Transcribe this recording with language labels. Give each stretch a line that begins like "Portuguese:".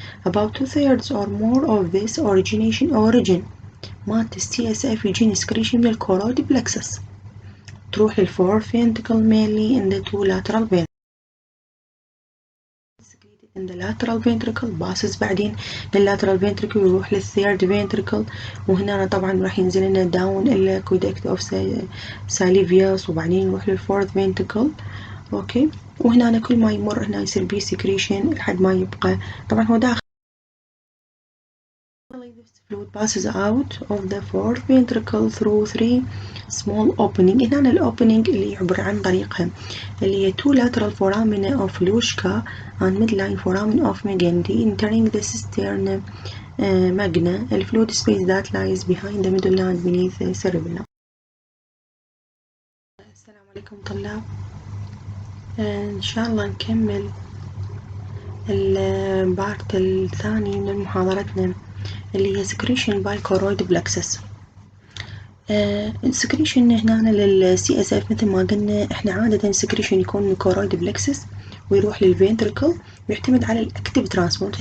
English: About 2/3 or more of this origin
Arabic: مالت CSF يجيني
English: secretion من الكورويد plexus
Arabic: تروح
English: للfourth ventricle mainly in the two lateral veins in the lateral ventricle passes
Arabic: بعدين من
English: lateral ventricle
Arabic: يروح للthird ventricle، وهنا طبعا راح ينزل لنا
English: down aqueduct of salivus
Arabic: وبعدين يروح
English: للfourth ventricle.
Arabic: اوكي، وهنا كل ما يمر هنا يصير بيه secretion لحد ما يبقى طبعا هو داخل.
English: This fluid passes out of the fourth ventricle through 3 small opening.
Arabic: هنا الopening اللي يعبر عن طريقها اللي هي
English: two lateral foramina of Luschka and midline foramen of Megendie entering the cistern magna, the fluid space that lies behind the middle and beneath the cerebellum.
Arabic: السلام عليكم طلاب. إن شاء الله نكمل البارت الثاني من محاضرتنا اللي هي
English: secretion by choroid plexus.
Arabic: السكريشن هنا للسي اس اف مثل ما قلنا احنا عادة السكريشن يكون من choroid plexus ويروح للفنتركل ويعتمد على الاكتيف ترانسبورت.